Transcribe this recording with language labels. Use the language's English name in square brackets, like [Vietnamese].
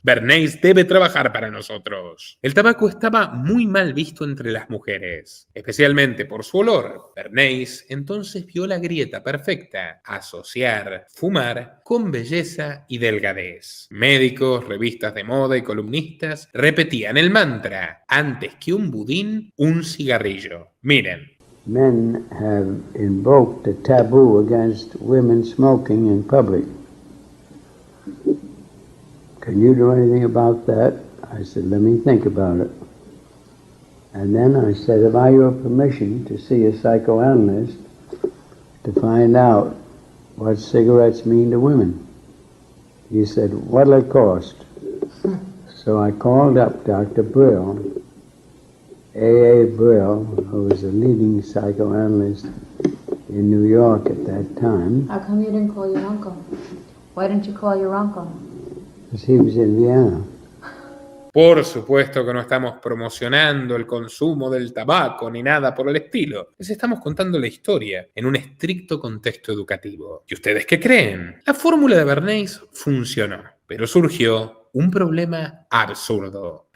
[Spanish] Bernays debe trabajar para nosotros». El tabaco estaba muy mal visto entre las mujeres, especialmente por su olor. Bernays entonces vio la grieta perfecta: asociar fumar con belleza y delgadez. Médicos, revistas de moda y columnistas repetían el mantra: antes que un budín, un cigarrillo. Miren. [English] men have invoked a taboo against women smoking in public. Can you do anything about that? I said, let me think about it. And then I said, have I your permission to see a psychoanalyst to find out what cigarettes mean to women? He said, what'll it cost? So I called up Dr. Brill, A.A. Brill, who was a leading psychoanalyst in New York at that time. How come you didn't call your uncle? Why didn't you call your uncle? Because he was in Vienna. [Spanish] Por supuesto que no estamos promocionando el consumo del tabaco ni nada por el estilo. Les estamos contando la historia en un estricto contexto educativo. ¿Y ustedes qué creen? La fórmula de Bernays funcionó, pero surgió un problema absurdo.